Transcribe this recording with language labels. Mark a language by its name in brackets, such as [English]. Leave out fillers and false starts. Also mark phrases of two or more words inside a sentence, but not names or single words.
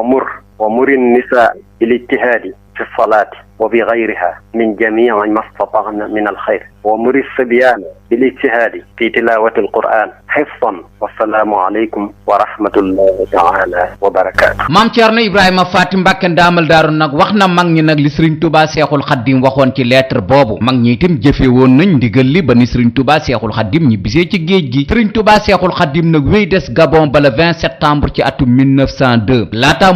[Arabic] ومر النساء بالاجتهاد في الصلاة وبغيرها من جميع ما استطعنا من الخير ومر الصبيان بالاجتهاد في تلاوة القرآن حفظا والسلام عليكم ورحمة الله تعالى وبركاته. [Wolof] maam Thierno Ibrahima Faty Mbacke ndaamal daaru nag wax na mag ñi nag li Serigne Touba Seexul Xaddim waxoon ci lettre boobu mag ñi itam jëfe woon nañ ndigal li ba ni Serigne Touba Seexul Xaddim ñi bisee ci géej gi Serigne Touba Seexul Xaddim nag wéy des Gabon ba [French] le 20 septembre [Wolof] ci atum 1902 laataa